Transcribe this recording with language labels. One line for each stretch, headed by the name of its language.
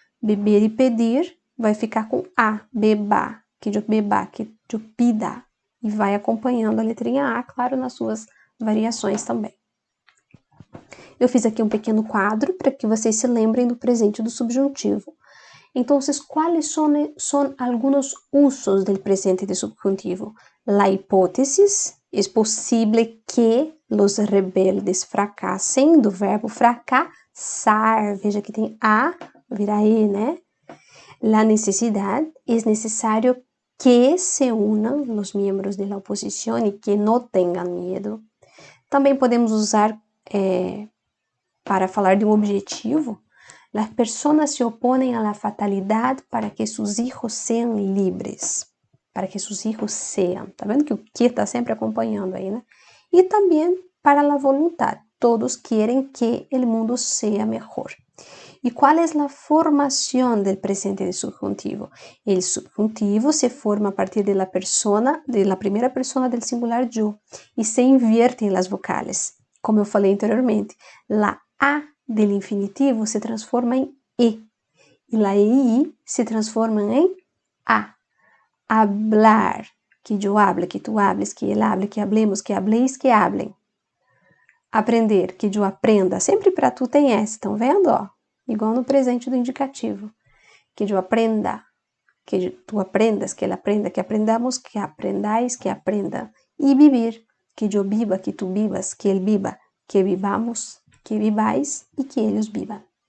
Portuguese: Beber e pedir vai ficar com a, beba, que eu beba, que eu pida. E vai acompanhando a letrinha A, claro, nas suas variações também. Eu fiz aqui um pequeno quadro para que vocês se lembrem do presente do subjuntivo. Então,
Spanish: ¿cuáles son algunos usos del presente de subjuntivo? La hipótesis, es posible que los rebeldes fracasen,
Portuguese: do verbo fracassar. Veja que tem A, vira E, né?
Spanish: La necesidad, es necesario que se unan los miembros de la oposición y que no tengan miedo.
Portuguese: Também podemos usar para falar de um objetivo.
Spanish: Las personas se oponen a la fatalidad para que sus hijos sean libres. Para que sus hijos sean.
Portuguese: Tá vendo que o que está sempre acompanhando aí, né? E também para la voluntad.
Spanish: Todos querem que el mundo sea mejor. ¿Y cuál es la formación del presente de subjuntivo? El subjuntivo se forma a partir de la primera persona del singular yo y se invierte en las vocales.
Portuguese: Como eu falei anteriormente,
Spanish: la A del infinitivo se transforma em E y la EI se transforma em A. Hablar, que yo hable, que tú hables, que él hable, que hablemos, que habléis, que hablen.
Portuguese: Aprender, que eu aprenda. Sempre para tu tem S, estão vendo? Ó? Igual no presente do indicativo. Que eu aprenda, que tu aprendas, que ele aprenda, que aprendamos, que aprendais, que aprenda. E vivir, que eu viva, que tu vivas, que ele viva, que vivamos, que vivais e que eles vivam.